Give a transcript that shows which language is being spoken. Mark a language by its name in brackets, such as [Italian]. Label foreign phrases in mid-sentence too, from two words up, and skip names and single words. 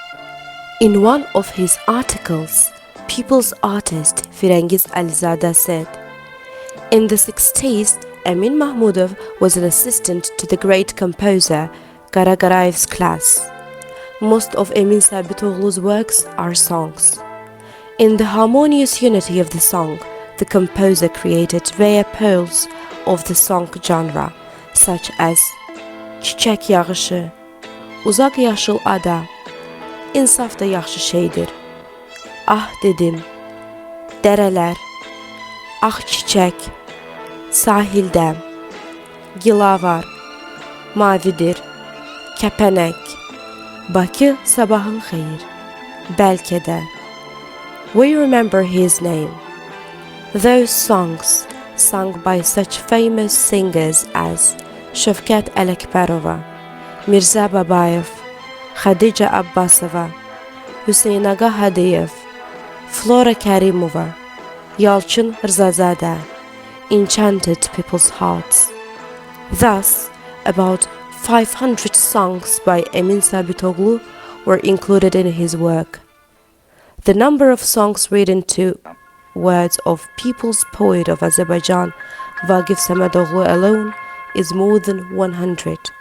[English] In one of his articles, People's Artist Firengiz Alizadeh said, "In the 60s, Emin Mahmudov was an assistant to the great composer Gara Garayev's class. Most of Emin Sabitoglu's works are songs. In the harmonious unity of the song, the composer created rare pearls of the song genre, such as Çiçek Yağışı, Uzak Yaşıl Ada, İnsaf da yaxşı şeydir, Ah dedim, Dərelər, Ah çiçek, Sahildə, Gilavar, Mavidir, Kəpənək, Bakı sabahın xeyir, Bəlkə də." We remember his name. Those songs, sung by such famous singers as Şövkət Ələkbərova, Mirza Babayev, Xadica Abbasova, Hüseynağa Hadiyev, Flora Kərimova, Yalçın Rzazadə, enchanted people's hearts. Thus, about 500 songs by Emin Sabitoglu were included in his work. The number of songs written to words of people's poet of Azerbaijan, Vagif Samadoglu alone, is more than 100.